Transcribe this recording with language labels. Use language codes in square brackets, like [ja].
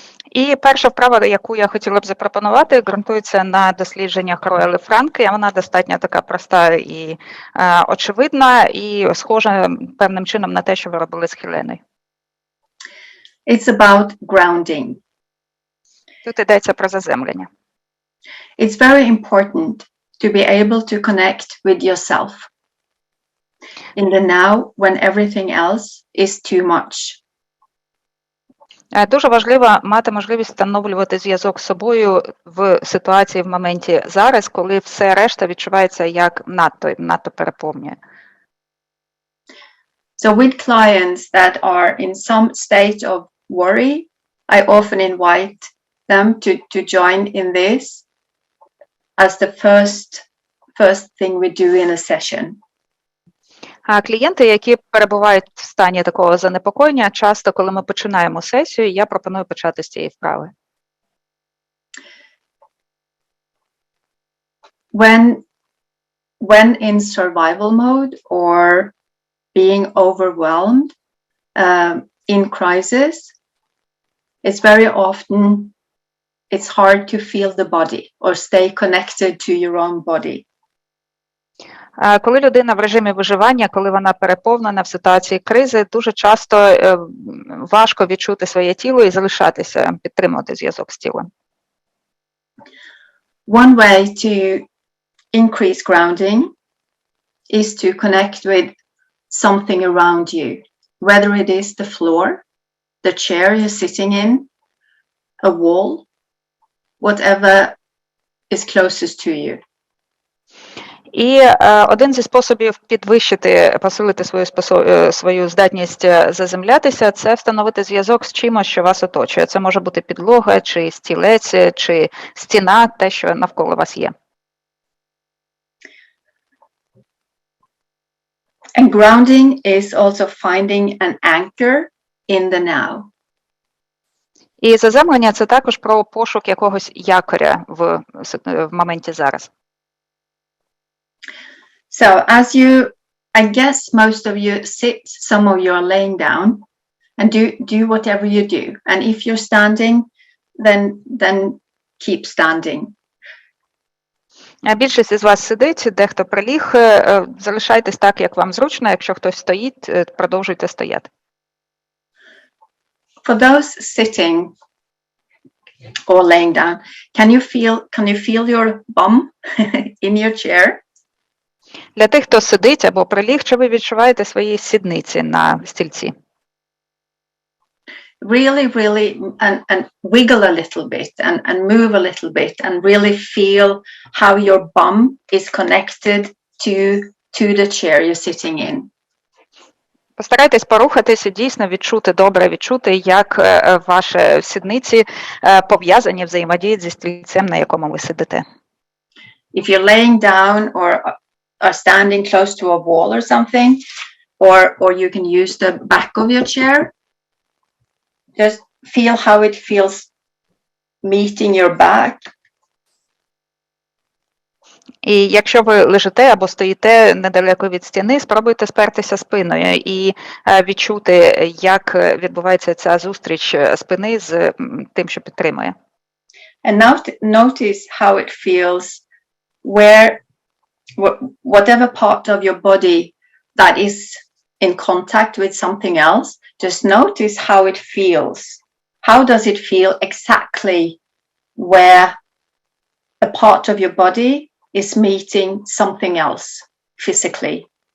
[uk] І перша вправа, яку я хотіла б запропонувати, ґрунтується на дослідженнях Роели Франк. Вона достатньо така проста і очевидна, і схожа певним чином на те, що ви робили з Хеленою. [en] It's about grounding. [uk] Тут йдеться про заземлення. [en] It's very important to be able to connect with yourself in the now when everything else is too much. [uk] Дуже важливо мати можливість встановлювати зв'язок з собою в ситуації, в моменті зараз, коли все решта відчувається як надто переповнює. [en] So with clients that are in some state of worry, I often invite them to join in this as the first thing we do in a session. [uk] А клієнти, які перебувають в стані такого занепокоєння, часто, коли ми починаємо сесію, я пропоную почати з цієї вправи. [en] When in survival mode or being overwhelmed in crisis, it's very often it's hard to feel the body or stay connected to your own body. [uk] Коли людина в режимі виживання, коли вона переповнена в ситуації кризи, дуже часто важко відчути своє тіло і залишатися, підтримувати зв'язок з тілом. [en] One way to increase grounding is to connect with something around you, whether it is the floor, the chair you're sitting in, a wall, whatever is closest to you. [uk] І один зі способів підвищити, посилити свою здатність заземлятися – це встановити зв'язок з чимось, що вас оточує. Це може бути підлога, чи стілець, чи стіна, те, що навколо вас є. [en] And grounding is also finding an anchor in the now. [uk] І заземлення – це також про пошук якогось якоря в моменті зараз. [en] So as you, I guess most of you sit, some of you are laying down and do whatever you do. And if you're standing, then keep standing. [uk] Більшість із вас сидить, дехто приліг. Залишайтесь так, як вам зручно. Якщо хтось стоїть, продовжуйте стояти. [en] For those sitting or laying down, can you feel your bum in your chair? [uk] Для тих, хто сидить або приліг, чи ви відчуваєте свої сідниці на стільці? [en] Really, and wiggle a little bit and move a little bit and really feel how your bum is connected to the chair you're sitting in. [uk] Постарайтесь порухатись і дійсно добре відчути, як ваші сідниці пов'язані, взаємодіють зі стільцем, на якому ви сидите. [en] If you're laying down or are standing close to a wall or something, or you can use the back of your chair, just feel how it feels meeting your back. [uk] І якщо ви лежите або стоїте недалеко від стіни, спробуйте спертися спиною і відчути, як відбувається ця зустріч спини з тим, що підтримує. [en] And now notice how it feels where whatever part of your body that is in contact with something else, just notice how it feels. How does it feel exactly where a part of your body is meeting something else physically?